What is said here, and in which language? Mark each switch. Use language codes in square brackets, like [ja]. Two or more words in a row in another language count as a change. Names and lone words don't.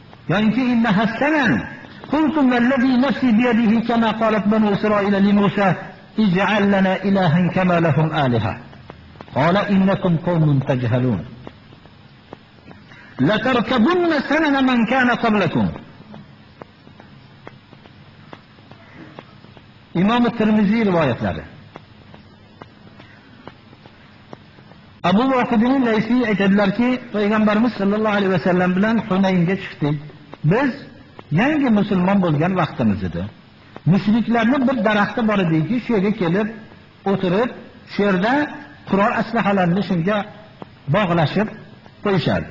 [ar] yoki إن حسنا قلتم والذي نفسي بيده كما قالت بنو إسرائيل لموسى اجعل لنا إلها كما لهم آلهة قال إنكم قوم تجهلون لتركبن سنن من كان قبلكم. [uz] İmam Tirmizi rivoyatlari. Abu Vaqidin Laysi aytadilarki, Payg'ambarimiz [ar] صلى الله عليه وسلم [uz] bilan Hunaynga chiqdik. Biz yangi musulmon bo'lgan vaqtimiz edi. Mushriklarning bir daraxti bor ediki, shu yerga kelib o'tirib, shu yerda qurol aslahalarini shunga bog'lashib qo'yishardi.